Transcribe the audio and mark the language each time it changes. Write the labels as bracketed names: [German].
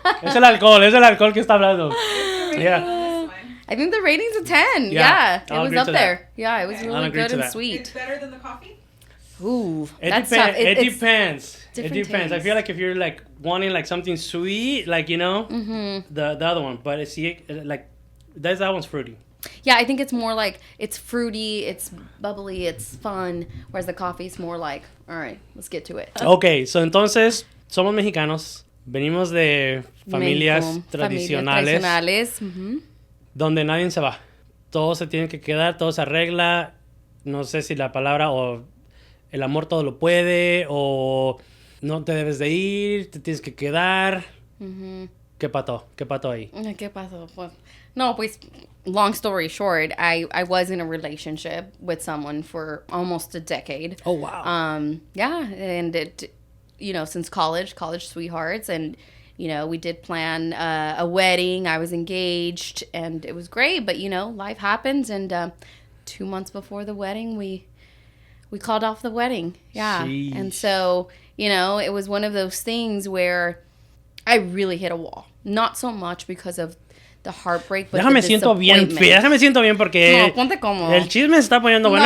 [Spanish] Es el alcohol que está hablando. [English] Yeah. I think the rating's a 10. Yeah. It was up there. Yeah, it was really good and sweet. It's better than the coffee? Ooh, that's tough. It depends. It depends. I Taste. feel like if you're like wanting like something sweet, like Mm-hmm. the other one, but it's like that one's fruity. Yeah, I think it's more like it's fruity, it's bubbly, it's fun, whereas the coffee's more like, all right, let's get to it. [Spanish] Okay, so entonces somos mexicanos, venimos de familias tradicionales, Mm-hmm. donde nadie se va, todo se tiene que quedar, todo se arregla, no sé si la palabra o el amor todo lo puede, o no te debes de ir, te tienes que quedar. Mm-hmm. ¿Qué pasó ahí? ¿Qué pasó? Pues, no, pues, [English] long story short, I was in a relationship with someone for almost a decade. Oh, wow. Yeah, and it, since college sweethearts, and, we did plan a wedding. I was engaged, and it was great, but, life happens, and 2 months before the wedding, we called off the wedding. Yeah. Sheesh. And so, it was one of those things where I really hit a wall. Not so much because of the heartbreak, but [Spanish] Déjame siento bien porque no, ponte cómodo. El chisme se está poniendo bueno.